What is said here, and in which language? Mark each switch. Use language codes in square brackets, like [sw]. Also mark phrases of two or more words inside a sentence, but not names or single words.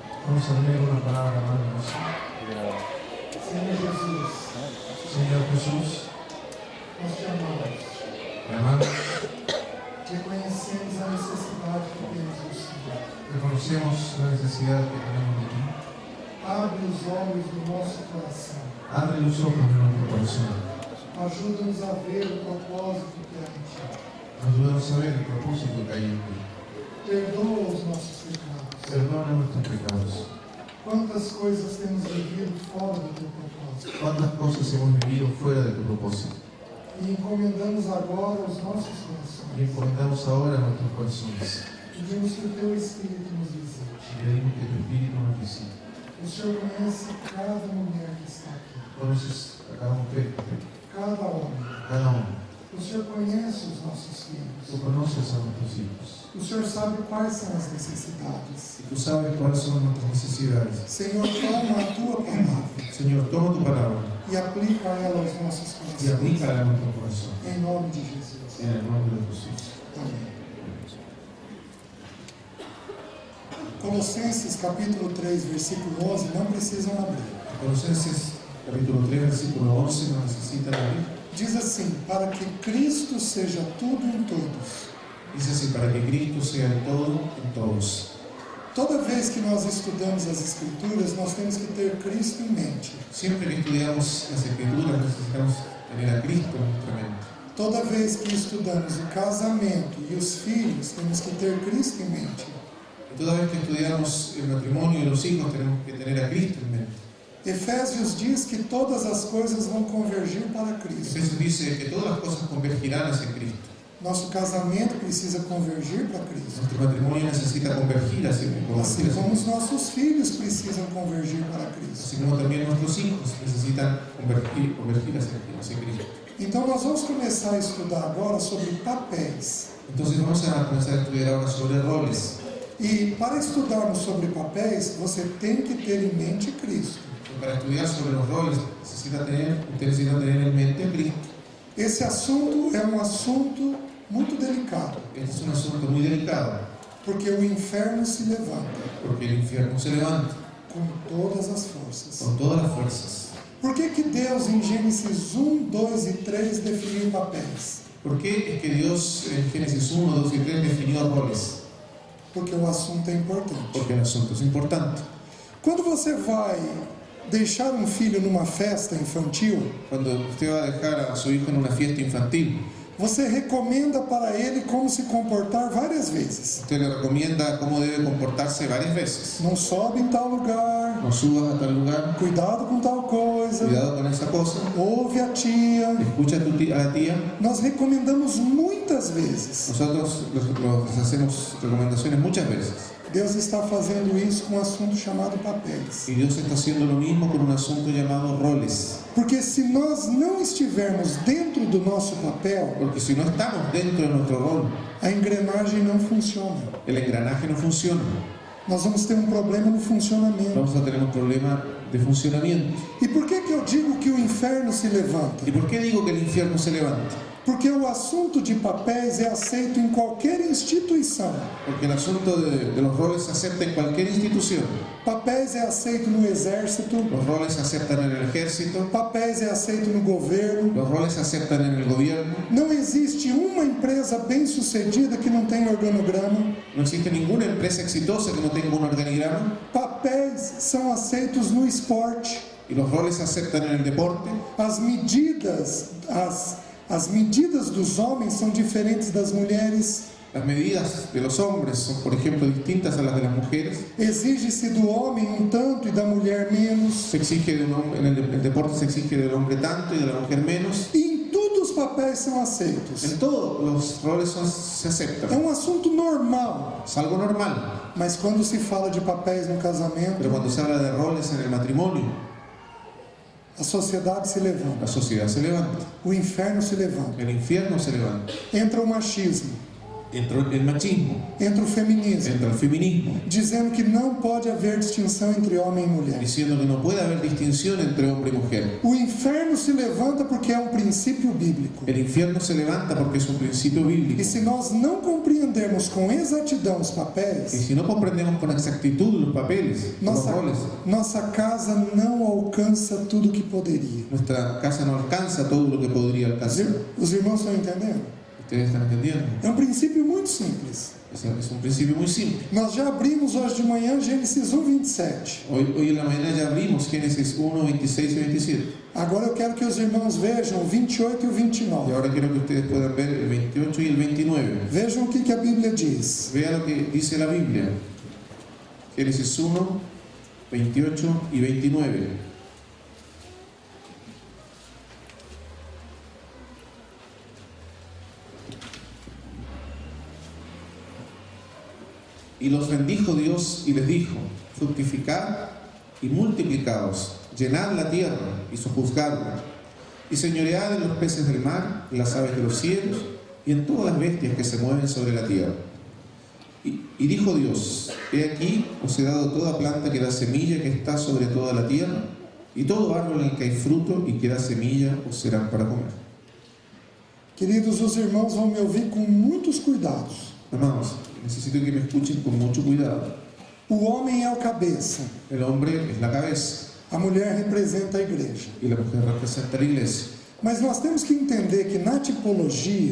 [es] Vamos a leer una palabra maravillosa. [pt] Senhor Jesus, [es] Señor Jesús, [pt] nós te amamos. [es] te amamos, [pt] Reconhecemos a necessidade que temos do Senhor. [es] reconocemos la necesidad que tenemos de ti. [pt] Abre os olhos do nosso coração. [es] Abre los ojos de nuestro corazón. [pt] Ajuda-nos a ver o propósito que há em ti. [es] Ayúdanos a ver el propósito que hay en ti. [pt] Perdoa os nossos pecados. [es] Perdona nuestros pecados. [pt] Quantas coisas temos vivido fora do teu propósito. [es] ¿Cuántas cosas hemos vivido fuera de tu propósito? [pt] E encomendamos agora os nossos [es] Y [pt] corações. [es] encomendamos ahora nuestros corazones. [pt] Pedimos que o teu Espírito nos visite. [es] Y pedimos que tu Espíritu nos visite. [pt] O Senhor conhece cada mulher que está aqui. [es] Conoces a cada mujer, [pt] Cada homem. [es] cada hombre. [pt] O Senhor conhece os nossos filhos. [es] Tú conoces a nuestros hijos. [pt] O Senhor sabe quais são as necessidades. [es] Y tú sabes cuáles son nuestras necesidades. [pt] Senhor, toma a tua palavra [es] Señor, toma tu palabra [pt] e aplica ela aos nossos [es] y [pt] corações. [es] aplícala a nuestro corazón. [pt] Em nome de Jesus. [es] En el nombre de Jesús. [pt] Amém. Colossenses capítulo 3, versículo 11, não precisam abrir. [es] Colosenses capítulo 3, versículo 11, no necesitan abrir. [pt] Diz assim: para que Cristo seja tudo em todos. [es] Dice así, para que Cristo sea el todo en todos. [pt] Toda vez que nós estudamos as Escrituras, nós temos que ter Cristo em mente. [es] Siempre que estudiamos las Escrituras necesitamos tener a Cristo en nuestra mente. [pt] Toda vez que estudamos o casamento e os filhos, temos que ter Cristo em mente. [es] Y toda vez que estudiamos el matrimonio y los hijos tenemos que tener a Cristo en mente. [pt] Efésios diz que todas as coisas vão convergir para Cristo. [es] Efesios dice que todas las cosas convergirán hacia Cristo. [pt] Nosso casamento precisa convergir para Cristo. [es] Nuestro matrimonio necesita convergir hacia [pt] Assim como os nossos filhos precisam convergir para Cristo. [es] así como también nuestros hijos necesitan convergir hacia Cristo. [pt] Então nós vamos começar a estudar agora sobre papéis. [es] Entonces vamos a comenzar a estudiar ahora sobre roles. [pt] E para estudarmos sobre papéis, você tem que ter em mente Cristo. [es] Para estudiar sobre los roles usted necesita tener en mente a Cristo. [pt] Esse assunto é um assunto muito delicado, [es] Este es un asunto muy delicado, [pt] porque o inferno se levanta [es] porque el infierno se levanta [pt] com todas as forças. [es] con todas las fuerzas. [pt] Por que que Deus em Gênesis 1, 2 e 3 definiu papéis? [es] ¿Por qué es que Dios en Génesis 1, 2 y 3 definió roles? [pt] Porque o assunto é importante. [es] Porque el asunto es importante. [pt] Quando você vai deixar um filho numa festa infantil, [es] Cuando usted va a dejar a su hijo en una fiesta infantil, [pt] você recomenda para ele como se comportar várias vezes. [es] usted le recomienda cómo debe comportarse varias veces. [pt] Não sobe em tal lugar, [es] No subas a tal lugar, [pt] cuidado com tal coisa, [es] cuidado con esa cosa, [pt] ouve a tia. [es] escucha a la tía. [pt] Nós recomendamos muitas vezes. [es] Nosotros les hacemos recomendaciones muchas veces. [pt] Deus está fazendo isso com um assunto chamado papéis. [es] Y Dios está haciendo lo mismo con un asunto llamado roles. [pt] Porque se nós não estivermos dentro do nosso papel, [es] Porque si no estamos dentro de nuestro rol, [pt] a engrenagem não funciona. [es] el engranaje no funciona. [pt] Nós vamos ter um problema no funcionamento. [es] Vamos a tener un problema de funcionamiento. [pt] E por que que eu digo que o inferno se levanta? [es] ¿Y por qué digo que el infierno se levanta? [pt] Porque o assunto de papéis é aceito em qualquer instituição. [es] Porque el asunto de los roles se acepta en cualquier institución. [pt] Papéis é aceito no exército, [es] Los roles se aceptan en el ejército, [pt] papéis é aceito no governo. [es] los roles se aceptan en el gobierno. [pt] Não existe uma empresa bem-sucedida que não tenha organograma. [es] No existe ninguna empresa exitosa que no tenga un organigrama. [pt] Papéis são aceitos no esporte. [es] Y los roles se aceptan en el deporte. [pt] As medidas dos homens são diferentes das mulheres. [es] Las medidas de los hombres son, por ejemplo, distintas a las de las mujeres. [pt] Exige-se do homem um tanto e da mulher menos. [es] Se exige en el deporte se exige del hombre tanto y de la mujer menos. [pt] E em tudo os papéis são aceitos. [es] En todo los roles se [pt] É [es] aceptan. [pt] um assunto normal. [es] Es algo normal. [pt] Mas quando se fala de papéis no casamento, [es] Pero cuando se habla de roles en el matrimonio, [pt] a sociedade se levanta. [es] la sociedad se levanta. [pt] O inferno se levanta. [es] El infierno se levanta. [pt] Entra o machismo. [es] entra el machismo, [pt] entra o feminismo, [es] entra el feminismo, [pt] dizendo que não pode haver distinção entre homem e mulher. [es] diciendo que no puede haber distinción entre hombre y mujer. [pt] O inferno se levanta porque é um princípio bíblico. [es] El infierno se levanta porque es un principio bíblico. [pt] E se nós não compreendermos com exatidão os [es] Y [pt] papéis, [es] si no comprendemos con exactitud los papeles, los roles, [pt] nossa casa não alcança tudo que poderia. [es] nuestra casa no alcanza todo lo que podría alcanzar. [pt] Os irmãos estão entendendo? [es] ¿Ustedes están entendiendo? [pt] É um princípio muito simples. [es] Es un principio muy simple. [pt] Nós já abrimos hoje de manhã Gênesis 1:27. [es] Hoy en la mañana ya abrimos Génesis 1, 26 y 27. [pt] Agora eu quero que os irmãos vejam o 28 e o [es] Y [pt] 29. [es] ahora quiero que ustedes puedan ver el 28 y el 29. [pt] Vejam o que a Bíblia diz. [es] Vea lo que dice la Biblia. Génesis 1, 28 y 29. Y los bendijo Dios y les dijo: fructificad y multiplicaos, llenad la tierra y sojuzgadla, y señoread en los peces del mar, en las aves de los cielos y en todas las bestias que se mueven sobre la tierra. Y dijo Dios: he aquí os he dado toda planta que da semilla que está sobre toda la tierra, y todo árbol en el que hay fruto y que da semilla os serán para comer. [pt] Queridos, os irmãos vão me ouvir com muitos cuidados. [es] Hermanos, necesito que me escuchen con mucho cuidado. [pt] O homem é o cabeça, [es] El hombre es la cabeza [pt] a mulher representa a igreja. [es] y la mujer representa a la iglesia. [pt] Mas nós temos que entender que na tipologia